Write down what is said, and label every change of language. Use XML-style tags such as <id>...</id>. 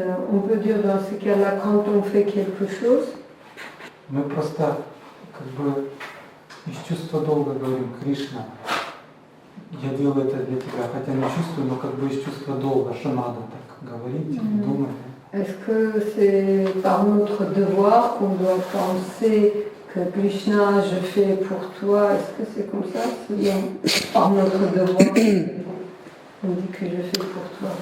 <fr>on peut dire dans ce cas-là, quand on fait quelque chose,</fr> <ru>мы просто как бы из чувства долга говорим: Кришна, я делаю это для тебя, хотя не чувствую, но как бы из чувства долга, что надо так говорить, думать.</ru> <fr>Est-ce que c'est par notre devoir qu'on doit penser que Krishna, je fais pour toi? Est-ce que c'est comme ça? C'est par notre devoir on dit que je fais pour toi.</fr>